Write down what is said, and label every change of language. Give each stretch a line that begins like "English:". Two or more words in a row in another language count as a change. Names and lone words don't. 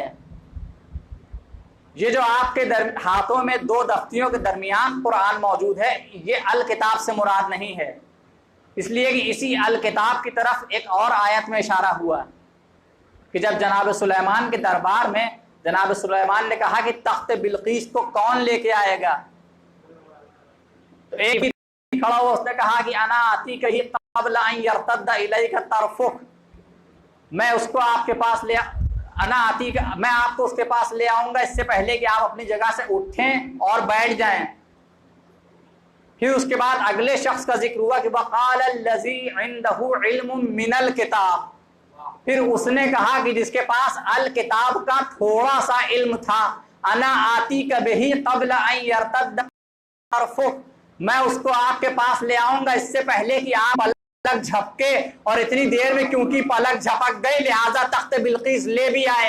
Urdu: یہ جو آپ کے ہاتھوں میں دو دفتیوں کے درمیان قرآن موجود ہے، یہ الکتاب سے مراد نہیں ہے، اس لیے کہ اسی الکتاب کی طرف ایک اور آیت میں اشارہ ہوا کہ جب جناب سلیمان کے دربار میں جناب سلیمان نے کہا کہ تخت بلقیس کو کون لے کے آئے گا, تو ایک بھی کھڑا ہوا، اس نے کہا کہ
Arabic: أنا آتيك به قبل أن يرتد إليك طرفك,
Urdu: میں اس کو آپ کے پاس لے
Arabic: أنا آتي
Urdu: کا، میں آپ کو اس کے پاس لے آؤں گا اس سے پہلے کہ آپ اپنی جگہ سے اٹھیں اور بیٹھ جائیں. پھر اس کے بعد اگلے شخص کا ذکر ہوا کہ
Arabic: وقال الذي عنده علم من الكتاب,
Urdu: پھر اس نے کہا کہ جس کے پاس الکتاب کا تھوڑا سا علم تھا,
Arabic: أنا آتيك به قبل أن يرتد طرفك,
Urdu: میں اس کو آپ کے پاس لے آؤں گا اس سے پہلے کہ آپ پلک جھپکے، اور اتنی دیر میں کیونکہ پلک جھپک گئی لہٰذا تخت بلقیس لے بھی آئے.